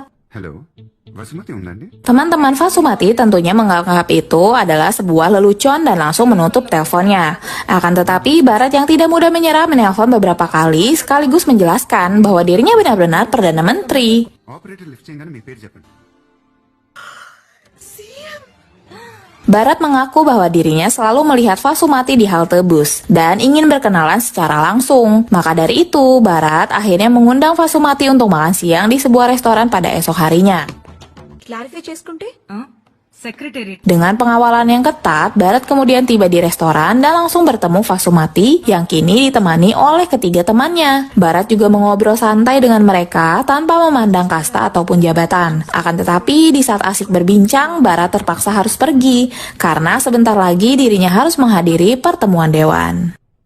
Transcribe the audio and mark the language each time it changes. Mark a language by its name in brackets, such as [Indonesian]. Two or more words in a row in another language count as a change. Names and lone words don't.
[Indonesian] Halo, Fasumati undannya? Teman-teman Fasumati tentunya menganggap itu adalah sebuah lelucon dan langsung menutup teleponnya. Akan tetapi, Barat yang tidak mudah menyerah menelpon beberapa kali sekaligus menjelaskan bahwa dirinya benar-benar Perdana Menteri. [English] Operator lift [Telugu] చేయగానే మీ పేరు చెప్పండి. [Indonesian] Barat mengaku bahwa dirinya selalu melihat Fasumati di halte bus dan ingin berkenalan secara langsung. Maka dari itu, Barat akhirnya mengundang Fasumati untuk makan siang di sebuah restoran pada esok harinya. [Telugu] క్లారిఫై చేసుకుంటే సెక్రటేరియట్ [Indonesian] Dengan pengawalan yang ketat, Barat kemudian tiba di restoran dan langsung bertemu Fasumati yang kini ditemani oleh ketiga temannya. Barat juga mengobrol santai dengan mereka tanpa memandang kasta ataupun jabatan. Akan tetapi, di saat asik berbincang, Barat terpaksa harus pergi karena sebentar lagi dirinya harus menghadiri pertemuan dewan.